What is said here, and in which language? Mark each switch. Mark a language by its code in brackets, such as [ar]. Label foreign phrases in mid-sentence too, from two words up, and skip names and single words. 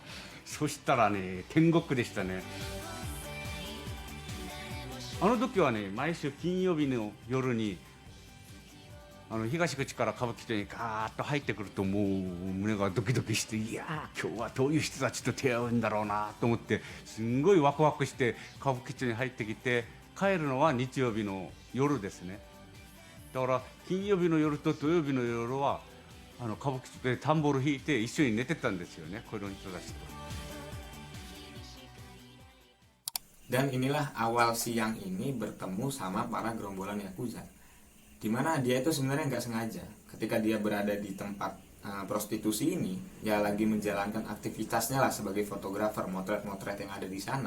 [ja] そしたらね、天国でしたね。あの時はね、毎週金曜日の夜に東口から歌舞伎町にガーッと入ってくると、もう胸がドキドキして、いやー今日はどういう人たちと出会うんだろうなと思って、すんごいワクワクして歌舞伎町に入ってきて、帰るのは日曜日の夜ですね。だから金曜日の夜と土曜日の夜は歌舞伎町でタンボール弾いて一緒に寝てたんですよね、この人たちと。 [id] Dan inilah awal Siang ini bertemu sama para gerombolan Yakuza, dimana dia itu sebenarnya nggak sengaja ketika dia berada di tempat prostitusi ini ya lagi menjalankan aktivitasnya lah sebagai fotografer motret-motret yang ada di sana.